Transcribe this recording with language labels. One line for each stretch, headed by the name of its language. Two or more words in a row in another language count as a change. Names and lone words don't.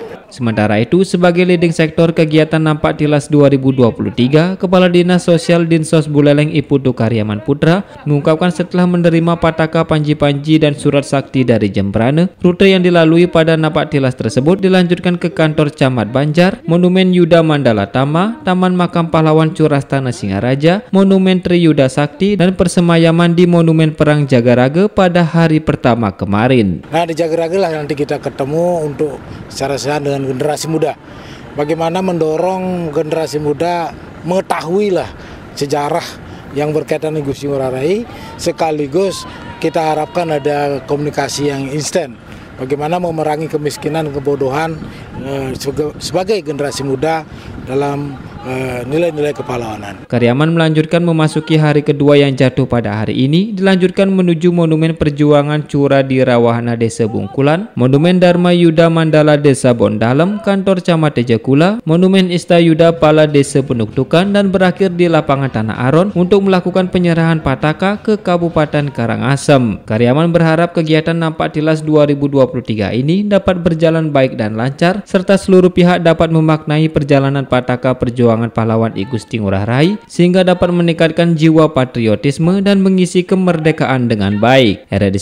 Indonesian: Sementara itu, sebagai leading sektor kegiatan nampak tilas 2023, Kepala Dinas Sosial Dinsos Buleleng I Putu Karyaman Putra mengungkapkan setelah menerima pataka panji-panji dan surat sakti dari Jembrana, rute yang dilalui pada nampak tilas tersebut dilanjutkan ke kantor Camat Banjar, Monumen Yuda Mandala Tama, Taman Makam Pahlawan Curastana Singaraja, Monumen Tri Yuda Sakti, dan persemayaman di Monumen Perang Jagaraga pada hari pertama kemarin. Nah, di Jagaraga lah nanti kita ketemu untuk secara sehat dengan generasi muda. Bagaimana mendorong generasi muda mengetahui lah sejarah yang berkaitan dengan Gusti Ngurah Rai, sekaligus kita harapkan ada komunikasi yang instan. Bagaimana memerangi kemiskinan dan kebodohan sebagai generasi muda dalam nilai-nilai kepahlawanan. Karyaman melanjutkan memasuki hari kedua yang jatuh pada hari ini, dilanjutkan menuju Monumen Perjuangan Cura di Rawahana Desa Bungkulan, Monumen Dharma Yuda Mandala Desa Bondalem, Kantor Camat Tejakula, Monumen Ista Yuda Pala Desa Penuktukan, dan berakhir di Lapangan Tanah Aron untuk melakukan penyerahan pataka ke Kabupaten Karangasem. Karyaman berharap kegiatan nampak tilas 2023 ini dapat berjalan baik dan lancar, serta seluruh pihak dapat memaknai perjalanan pataka perjuangan pahlawan I Gusti Ngurah Rai sehingga dapat meningkatkan jiwa patriotisme dan mengisi kemerdekaan dengan baik.